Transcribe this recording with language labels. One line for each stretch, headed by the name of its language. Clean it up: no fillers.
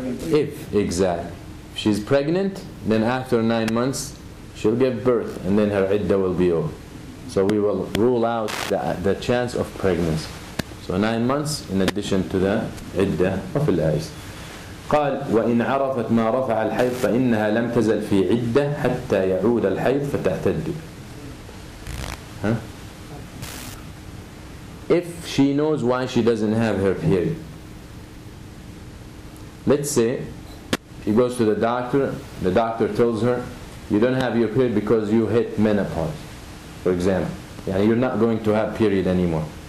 English: If she's pregnant, then after 9 months she'll give birth and then her iddah will be over. So we will rule out the chance of pregnancy. So 9 months in addition to the iddah of al-Ais.
Arabic: قال وإن عرفت ما رفع الحيض فإنها لم تزل في عدة حتى يعود الحيض فتعتد.
English: If she knows why she doesn't have her period, let's say she goes to the doctor tells her you don't have your period because you hit menopause, for example, you're not going to have period anymore.